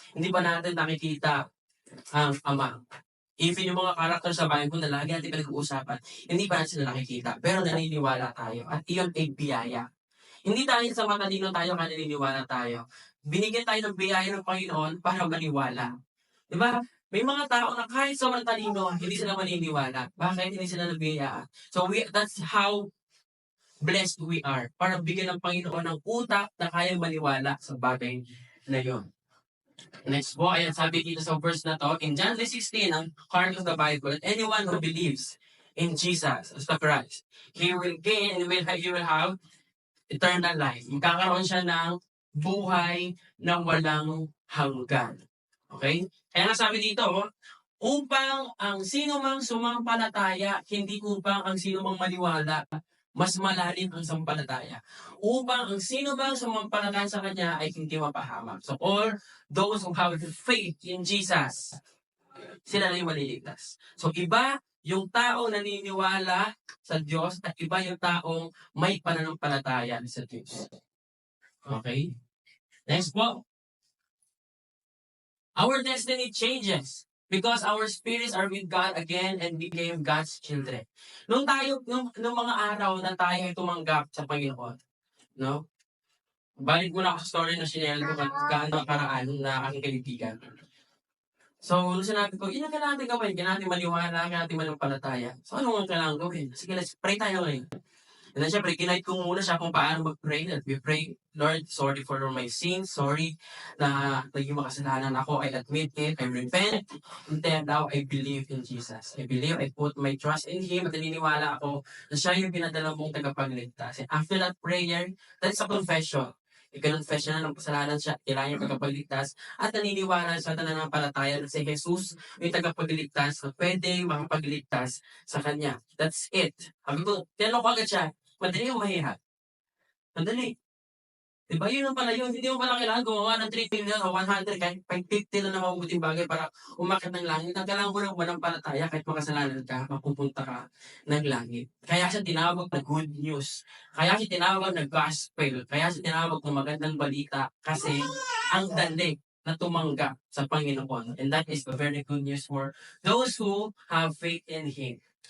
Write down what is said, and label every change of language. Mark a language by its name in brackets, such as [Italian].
[Filipino] Hindi pa natin nakikita ang Ama. Even yung mga karakter sa Bible na lagi natin pinag-uusapan, hindi pa natin sila nakikita. Pero naniniwala tayo. At iyon ay biyaya. Hindi dahil sa matalino tayo kaya naniniwala tayo. Binigyan tayo ng biyaya ng Panginoon para maniwala. Diba? May mga tao na kahit sa matalino, hindi sila maniniwala. Bakit hindi sila nabiyayaan? [English] So that's how blessed we are. [Filipino] Para bigyan ng Panginoon ng utak na kayang maniwala sa bagay na yon. [English] Next po, [Filipino] ayan sabi dito sa verse na to, [English] in John 3:16, ang heart of the Bible, anyone who believes in Jesus as the Christ, he will gain and he will have eternal life. [Filipino] Magkakaroon siya ng buhay na walang hanggan. Okay? Kaya nga sabi dito, upang ang sino mang sumampalataya, hindi upang ang sino mang maniwala, mas malalim ang sampalataya. Upang ang sino bang sumampalataya sa Kanya ay hindi mapahamak. [English] So all those who have faith in Jesus, [Filipino] sila na yung maliligtas. So iba yung taong naniniwala sa Diyos at iba yung taong may pananampalataya sa Diyos. Okay? Next po. [English] Our destiny changes because our spirits are with God again and became God's children. [Filipino] Nung mga araw na tayo ay tumanggap sa Panginoon, no? Balik muna ako sa story na sinel ko gaano karaan na aking kaibigan. So, nung sinabi ko, yun ang kailangan natin gawin. Kailangan natin maniwala, kailangan natin manampalataya. So, ano ang kailangan gawin? Sige, [English] let's pray [Filipino] tayo ngayon. And then, syempre, kinight ko muna siya kung paano mag-pray. [English] That we pray, Lord, sorry for my sins. Sorry [Filipino] na naging makasalanan ako. [English] I admit it. I repent. And then, now, I believe in Jesus. I believe, I put my trust in Him. [Filipino] At naniniwala ako na siya yung pinadala mong tagapagligtas. [English] And after that prayer, that's a confession. [Filipino] Ikinonfess niya na ng kasalanan siya, kailangan niya tagapagligtas, at naniniwala sa nananampalataya na si Jesus yung tagapagligtas na pwede makapagligtas sa kanya. [English] That's it. [Filipino] Sabi ko, tinanong ko agad siya, madali o mahirap? Madali. Diba yun ang pala yun? Hindi mo pala kailangan gumawa ng 3 million o 100 kahit 50 lang na mabuting bagay para umakit ng langit. Ang kailangan mo lang manampalataya kahit makasalanan ka, mapupunta ka ng langit. Kaya siya tinawag na good news. Kaya siya tinawag na gospel. Kaya siya tinawag na magandang balita kasi ang dali na tumanggap sa Panginoon. [English] And that is a very good news for those who have faith in Him.